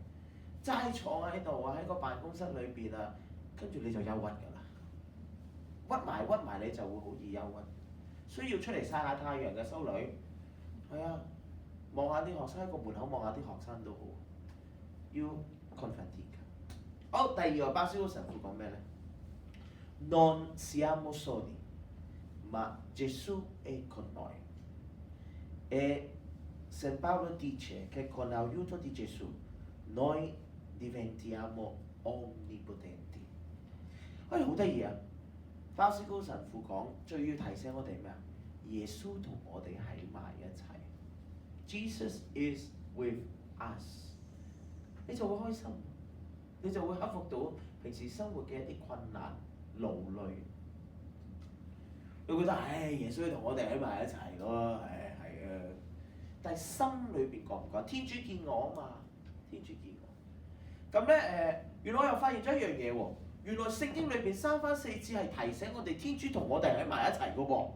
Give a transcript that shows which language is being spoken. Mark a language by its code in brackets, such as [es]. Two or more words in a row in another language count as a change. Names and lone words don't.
[yue] 齋坐喺度啊，喺個辦公室裏邊啊，跟住你就憂鬱㗎啦，屈埋你就會好易憂鬱。需要出嚟曬下太陽嘅修女，係啊，望下啲學生喺個門口望下啲學生都好。要 Convertica。好，第二個鮑思高神父講咩咧 ？ [it] Non siamo soli, ma Gesù è con noi. E San Paolo dice che con l'aiuto di Gesù noi diventiamo onnipotenti。 [yue] 哎，好得意啊！鮑思高神父講，最要提醒我哋咩啊？耶穌同我哋喺埋一齊。 [en] Jesus is with us。 [yue] 你就會開心，你就會克服到平時生活嘅一啲困難、勞累。你會覺得耶穌同我哋喺埋一齊咯，係啊。但係心裏邊覺唔覺？天主見我啊嘛，天主見我。咁咧原來我又發現咗一樣嘢喎，原來聖經裏邊3番4次係提醒我哋天主同我哋喺埋一齊嘅喎。